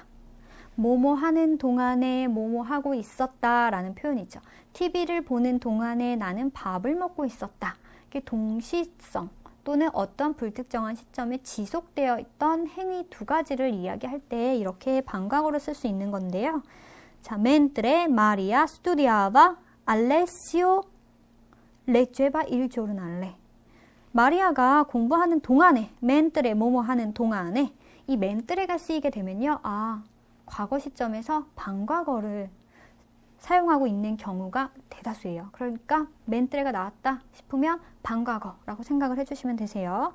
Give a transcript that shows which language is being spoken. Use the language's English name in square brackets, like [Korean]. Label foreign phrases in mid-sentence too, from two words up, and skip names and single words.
[Korean] 뭐뭐 하는 동안에 뭐뭐 하고 있었다 라는 표현이죠. TV를 보는 동안에 나는 밥을 먹고 있었다. 이게 동시성 또는 어떤 불특정한 시점에 지속되어 있던 행위 두 가지를 이야기할 때 이렇게 방과거로 쓸 수 있는 건데요. 자, [Italian] mentre Maria studiava, Alessio leggeva il giornale. [Korean] 마리아가 공부하는 동안에, mentre 뭐뭐 하는 동안에, 이 mentres 쓰이게 되면요, 아, 과거 시점에서 방과거를 사용하고 있는 경우가 대다수예요. 그러니까 mentres 나왔다 싶으면 방과거라고 생각을 해주시면 되세요.